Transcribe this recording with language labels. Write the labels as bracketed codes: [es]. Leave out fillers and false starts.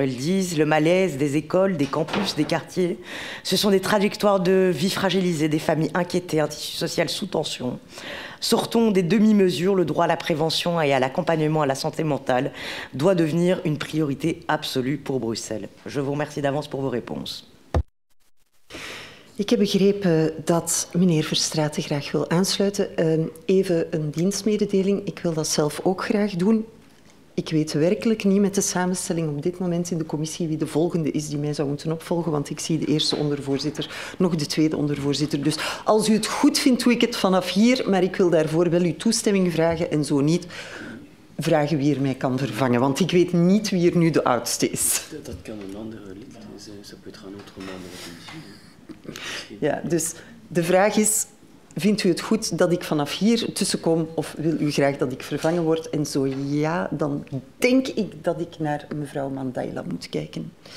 [fr] Ils disent le malaise des écoles, des campus, des quartiers. Ce sont des trajectoires de vie fragilisées, des familles inquiétées, un tissu social sous tension. Sortons des demi-mesures. Le droit à la prévention et à l'accompagnement à la santé mentale doit devenir une priorité absolue pour Bruxelles. Je vous remercie d'avance pour vos réponses. [nl] Ik heb begrepen dat meneer Verstraeten graag wil aansluiten. Even een dienstmededeling. Ik wil dat zelf ook graag doen. Ik weet werkelijk niet met de samenstelling op dit moment in de commissie wie de volgende is die mij zou moeten opvolgen, want ik zie de eerste ondervoorzitter, nog de tweede ondervoorzitter. Dus als u het goed vindt, doe ik het vanaf hier, maar ik wil daarvoor wel uw toestemming vragen en zo niet vragen wie er mij kan vervangen, want ik weet niet wie er nu de oudste is. Dat kan een andere lid, dus [fr] ça peut être un autre membre de la commissie. [nl] Ja, dus de vraag is, vindt u het goed dat ik vanaf hier tussenkom of wil u graag dat ik vervangen word? En zo ja, dan denk ik dat ik naar mevrouw Mandaila moet kijken.